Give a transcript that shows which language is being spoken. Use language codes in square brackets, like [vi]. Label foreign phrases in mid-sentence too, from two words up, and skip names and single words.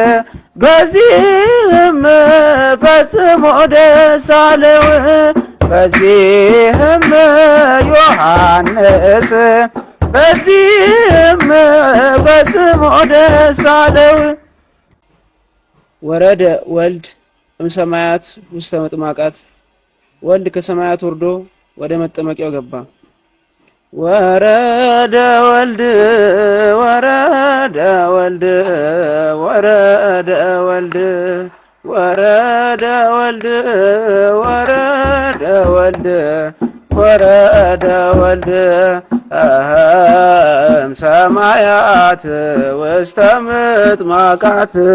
[am] በዚህም ፈጽሞ ደስ አለው በዚህም ዮሐንስ በዚህም ፈጽሞ ደስ አለው። [gez] ወረደ ወልድ እምሰማያት ውስተ መጥማቃት [am] ወልድ ከሰማያት ወርዶ ወደ መጠመቂያው ገባ። [gez] ወረደ ወልድ ወረደ ወልድ ወረደ ወልድ ወረደ ወልድ ወረደ ወልድ ወረደ ወልድ እምሰማያት ውስተ ምጥማቃት